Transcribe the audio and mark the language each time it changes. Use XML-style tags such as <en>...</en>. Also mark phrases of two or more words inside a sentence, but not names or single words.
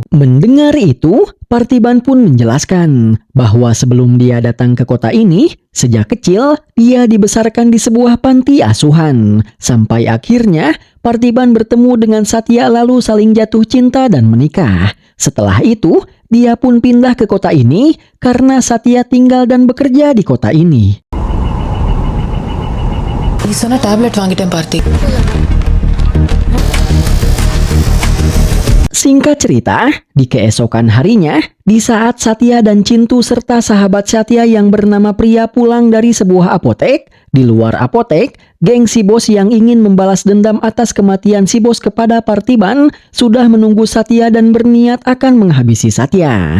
<id>Mendengar itu, Parthiban pun menjelaskan bahwa sebelum dia datang ke kota ini, sejak kecil dia dibesarkan di sebuah panti asuhan. Sampai akhirnya Parthiban bertemu dengan Satya lalu saling jatuh cinta dan menikah. Setelah itu, dia pun pindah ke kota ini karena Satya tinggal dan bekerja di kota ini.</id> <ta>நீ சொன்ன டேப்லெட் வாங்கிட்டேன் பார்த்தி.</ta> <id>Singkat cerita, di keesokan harinya, di saat Satya dan Cintu serta sahabat Satya yang bernama Priya pulang dari sebuah apotek, di luar apotek, geng si bos yang ingin membalas dendam atas kematian si bos kepada Parthiban sudah menunggu Satya dan berniat akan menghabisi Satya.</id>